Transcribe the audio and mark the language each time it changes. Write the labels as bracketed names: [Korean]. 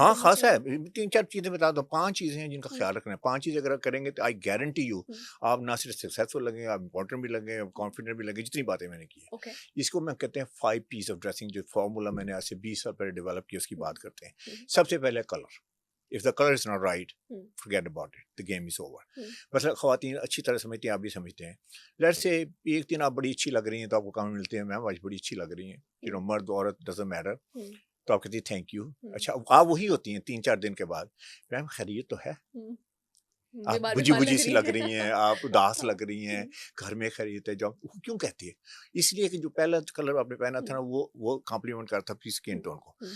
[Urdu] ہاں خاص ہے, 3-4 چیزیں بتا دو, 5 چیزیں ہیں جن کا خیال رکھنا ہے. 5 چیزیں اگر کریں گے تو [English] I guarantee you [Urdu] آپ نہ صرف سکسیزفل لگیں گے, آپ امپورٹنٹ بھی لگیں, آپ کانفیڈنٹ بھی لگیں. جتنی باتیں میں نے کی ہیں اس کو میں کہتے ہیں 5 P's آف ڈریسنگ, جو فارمولا میں نے آج سے 20 سال پہلے ڈیولپ کیا, اس کی بات کرتے ہیں. سب سے پہلے colour. [English] If the color is not right, forget about it. The game is over. [Urdu] مثلا خواتین اچھی طرح سمجھتی ہیں, آپ بھی سمجھتے ہیں. [English] Let's say [Urdu] ایک دن آپ بڑی اچھی لگ رہی ہیں تو آپ کو کام ملتے ہیں, میم آج بڑی اچھی لگ رہی ہیں, مرد عورت [English] doesn't matter. [Urdu] تو آپ کہتی ہیں تھینک یو. اچھا آپ وہی ہوتی ہیں 3-4 دن کے بعد, میم خیریت تو ہے, آپ بجھی سی لگ رہی ہیں, آپ اداس لگ رہی ہیں, گھر میں خرید ہے, جو کیوں کہتی ہے؟ اس لیے کہ جو پہلا کلر آپ نے پہنا تھا نا وہ کمپلیمنٹ کرتا اپنی اسکن ٹون کو.